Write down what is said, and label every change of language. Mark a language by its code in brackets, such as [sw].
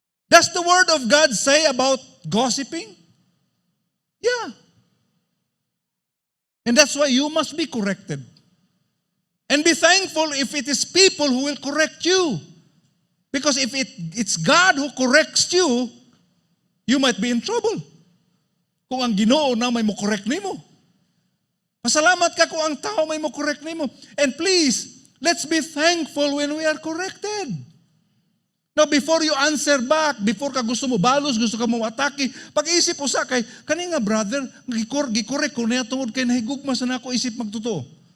[en] Does the word of God say about gossiping? Yeah. And that's why you must be corrected. And be thankful if it is people who will correct you. Because if it's God who corrects you, you might be in trouble. [ceb] Kung ang Ginoo na may mo correct nimo. Pasalamat ka kung ang tao may mo correct nimo. [en] And please, let's be thankful when we are corrected. Now, before you answer back, before [ceb] ka gusto mo balos, gusto ka mo atake, pag-isip po sa kay, kani nga brother, gikorek ko na tungod kay nahigugma sa nako isip magtuto.